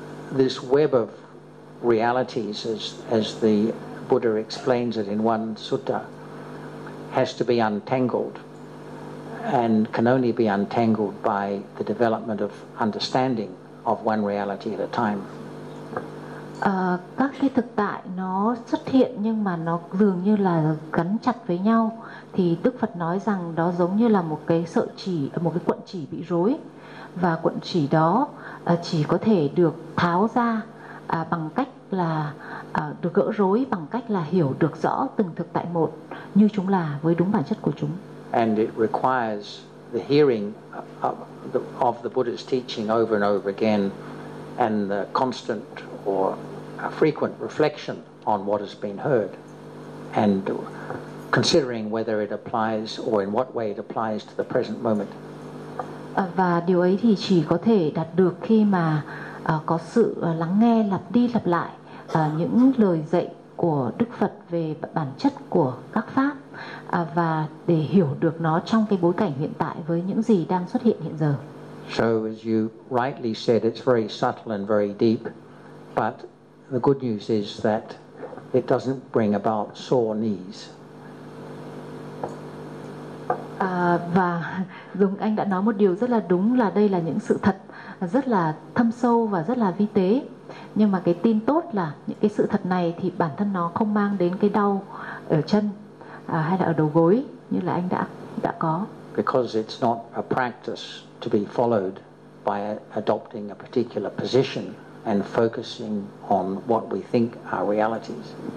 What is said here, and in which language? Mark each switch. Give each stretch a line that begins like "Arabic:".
English: This web of realities as the Buddha explains it in one sutta has to be untangled and can only be untangled by the development of understanding of one reality at a time.
Vietnamese: Các cái thực tại nó xuất hiện nhưng mà nó dường như là gắn chặt với nhau thì Đức Phật nói rằng đó giống như là một cái sợi chỉ, một cái cuộn chỉ bị rối và cuộn chỉ đó chỉ có thể được tháo ra bằng cách là được gỡ rối bằng cách là hiểu được rõ từng thực tại một như chúng là với đúng bản chất của chúng.
English: And it requires the hearing of the Buddha's teaching over and over again and the constant or a frequent reflection on what has been heard and considering whether it applies or in what way it applies to the present moment.
Vietnamese: Và điều ấy thì chỉ có thể đạt được khi mà có sự lắng nghe lặp đi lặp lại những lời dạy của Đức Phật về bản chất của các pháp và để hiểu được nó trong cái bối cảnh hiện tại với những gì đang xuất hiện hiện giờ.
English: So as you rightly said, it's very subtle and very deep, but the good news is that it doesn't bring about sore knees.
Vietnamese: Và Dung anh đã nói một điều rất là đúng là đây là những sự thật rất là thâm sâu và rất là vi tế. Nhưng mà cái tin tốt là những cái sự thật này thì bản thân nó không mang đến cái đau ở chân hay là ở đầu gối như là anh đã có.
English: Because it's not a practice to be followed by adopting a particular position and focusing on what we think are realities.